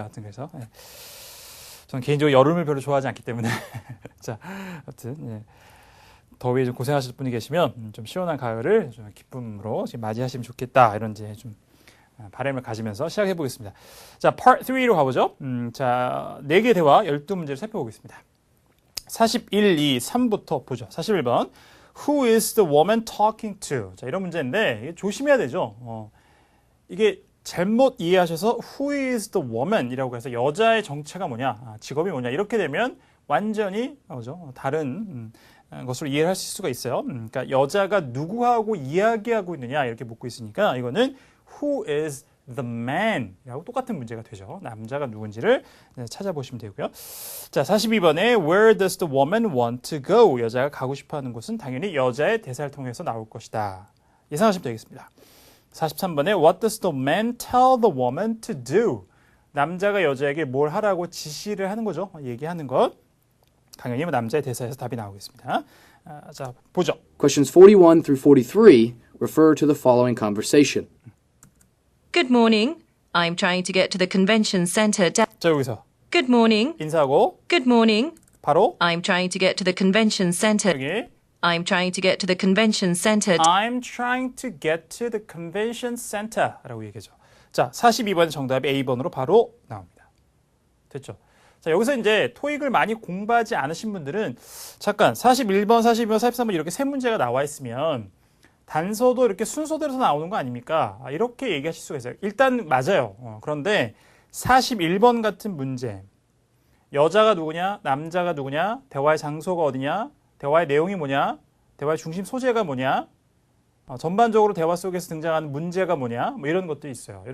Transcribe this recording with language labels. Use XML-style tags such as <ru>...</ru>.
<ko>하여튼 그래서 저는 개인적으로 여름을 별로 좋아하지 않기 때문에 자, 하여튼 더위에 좀 고생하실 분이 계시면 좀 시원한 가을을 좀 기쁨으로 지금 맞이하시면 좋겠다. 이런 이제 좀 바람을 가지면서 시작해 보겠습니다. 자, Part 3로 가보죠. 자, 4개 대화 12문제를 살펴보겠습니다. 41, 2, 3부터 보죠. 41번.</ko> <en>Who is the woman talking to?</en> <ko>자, 이런 문제인데 이게 조심해야 되죠. 이게 잘못 이해하셔서</ko> <en>Who is the woman?</en> <ko>이라고 해서 여자의 정체가 뭐냐, 직업이 뭐냐 이렇게 되면 완전히 다른 것으로 이해를 하실 수가 있어요. 그러니까 여자가 누구하고 이야기하고 있느냐 이렇게 묻고 있으니까 이거는</ko> <en>Who is the man?</en> <ko>이라고 똑같은 문제가 되죠. 남자가 누군지를 찾아보시면 되고요.</ko> <en>자, 42번에 Where does the woman want to go?</en> <ko>여자가 가고 싶어하는 곳은 당연히 여자의 대사를 통해서 나올 것이다. 예상하시면 되겠습니다.</ko> <en>43번에 What does the man tell the woman to do?</en> <ko>남자가 여자에게 뭘 하라고 지시를 하는 거죠. 얘기하는 것. 당연히 남자의 대사에서 답이 나오겠습니다. 자, 보죠.</ko> <en>Questions 41 through 43 refer to the following conversation. Good morning. I'm trying to get to the convention center.</en> <ko>자, 여기서</ko> <en>Good morning.</en> <ko>인사하고</ko> <en>Good morning.</en> <ko>바로</ko> <en>I'm trying to get to the convention center.</en> <ko>여기</ko> <en>I'm trying to get to the convention center. I'm trying to get to the convention center</en> <ko>라고 얘기하죠. 자, 42번 정답이 A번으로 바로 나옵니다. 됐죠? 자, 여기서 이제 토익을 많이 공부하지 않으신 분들은 잠깐 41번, 42번, 43번 이렇게 세 문제가 나와 있으면 단서도 이렇게 순서대로 나오는 거 아닙니까? 이렇게 얘기하실 수가 있어요. 일단 맞아요. 그런데 41번 같은 문제, 여자가 누구냐, 남자가 누구냐, 대화의 장소가 어디냐, 대화의 내용이 뭐냐, 대화의 중심 소재가 뭐냐, 전반적으로 대화 속에서 등장하는 문제가 뭐냐, 이런 것들이 있어요.</ko>